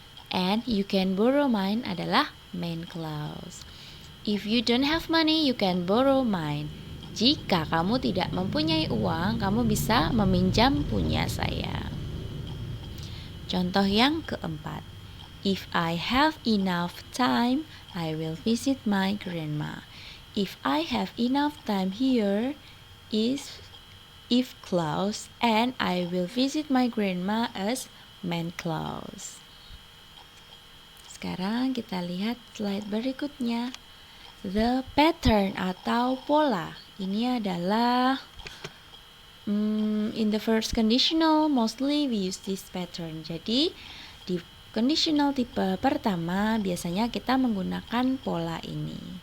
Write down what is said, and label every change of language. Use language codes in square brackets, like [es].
[en] And you can borrow mine [id] adalah [en] main clause. If you don't have money, you can borrow mine. [id] Jika kamu tidak mempunyai uang, kamu bisa meminjam punya saya. Contoh yang keempat, [en] if I have enough time, I will visit my grandma. If I have enough time here is if clause, and I will visit my grandma as main clause. [id] Sekarang kita lihat slide berikutnya. [en] The pattern [id] atau pola. Ini adalah [en] in the first conditional, mostly we use this pattern. [id] Jadi di conditional tipe pertama biasanya kita menggunakan pola ini.